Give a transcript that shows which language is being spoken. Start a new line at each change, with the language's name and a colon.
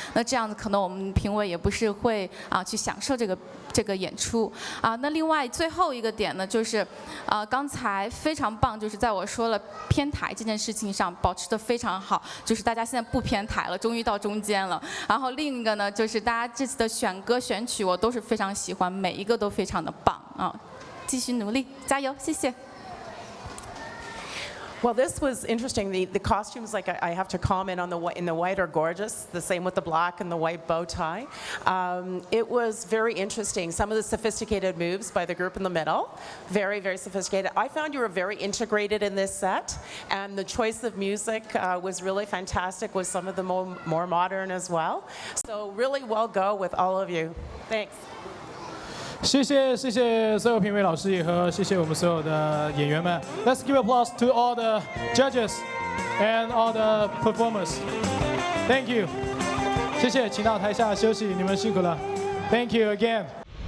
Chinese: 那这样子可能我们评委也不是会去享受这个演出那另外最后一个点呢，就是刚才非常棒，就是在我说了偏台这件事情上保持得非常好，就是大家现在不偏台了，终于到中间了。然后另一个呢，就是大家这次的选歌选曲我都是非常喜欢，每一个都非常的棒继续努力，加油，谢谢。
English: Well, this was interesting. The costumes, like I have to comment on in the white are gorgeous. The same with the black and the white bow tie. It was very interesting. Some of the sophisticated moves by the group in the middle, very, very sophisticated. I found you were very integrated in this set, and the choice of music was really fantastic. With some of the more modern as well. So really well go with all of you. Thanks.
Chinese: 谢谢所有评委老师也和谢谢我们所有的演员们。
English: Let's give applause to all the judges and all the performers. Thank you.
Chinese: 谢谢，请到台下休息，你们辛苦了。
English: Thank you again.